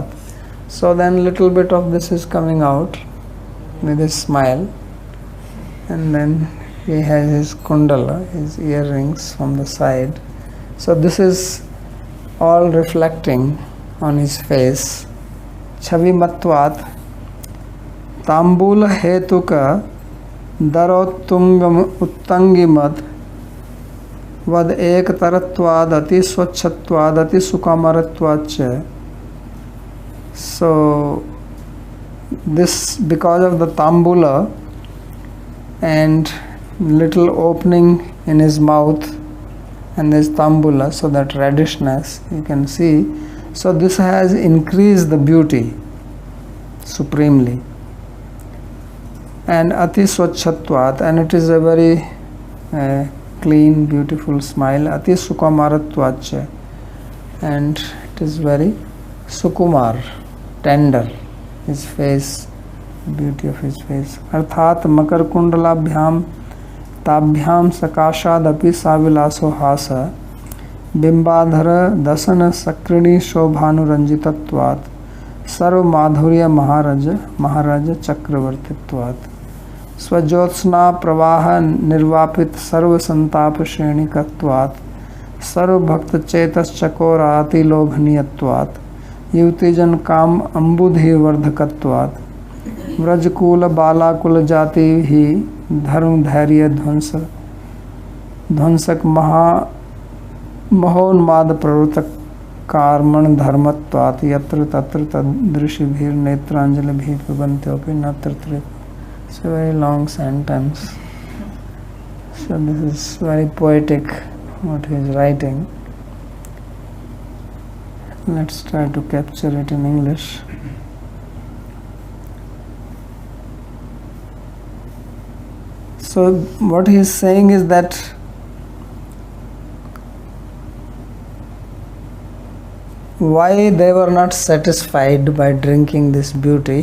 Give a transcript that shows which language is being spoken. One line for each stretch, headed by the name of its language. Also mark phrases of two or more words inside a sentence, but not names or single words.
English: So then little bit of this is coming out with his smile, and then he has his kundala, his earrings from the side. So this is all reflecting on his face.
Sanskrit: छविमत्त्वात् ताम्बूल हेतुक दरोत्तुङ्गम् उत्तुङ्गिमत् वत् एकतरत्वात् अति स्वच्छत्वात् अति सुकुमारत्वात्.
English: So this, because of the tambula and little opening in his mouth and this tambula, so that reddishness you can see, so this has increased the beauty supremely. And
Sanskrit: अति स्वच्छत्वात्,
English: and it is a very clean, beautiful smile.
Sanskrit: अति सुकुमारत्वात्,
English: and it is very sukumar, tender, his face, beauty of his face.
Sanskrit: अर्थात् मकर कुण्डलाभ्याम् ताभ्याम् सकाशादपि सविलास हास बिम्बाधर दशन सकृणि शोभानुरञ्जितत्वात् सर्व माधुर्य महाराज चक्रवर्तित्वात् स्वज्योत्स्ना प्रवाह निर्वापित सर्व सन्ताप श्रेणिकत्वात् सर्व भक्त चेतस् चकोराति लोभनीयत्वात् युतिजन काम अम्बुधि वर्धकत्वात् व्रजकूल बालाकुल जाति ही धर्म धैर्य ध्वंसक महोन्माद प्रवृत्त कार्मण धर्मत्वात् यत्र तत्र तदृशिभिर नेत्रांजलिभिः पिबन्त्योऽपि न तत्र.
English: It's a very long sentence. So this is very poetic what he is writing. Let's try to capture it in English. So what he is saying is that why they were not satisfied by drinking this beauty.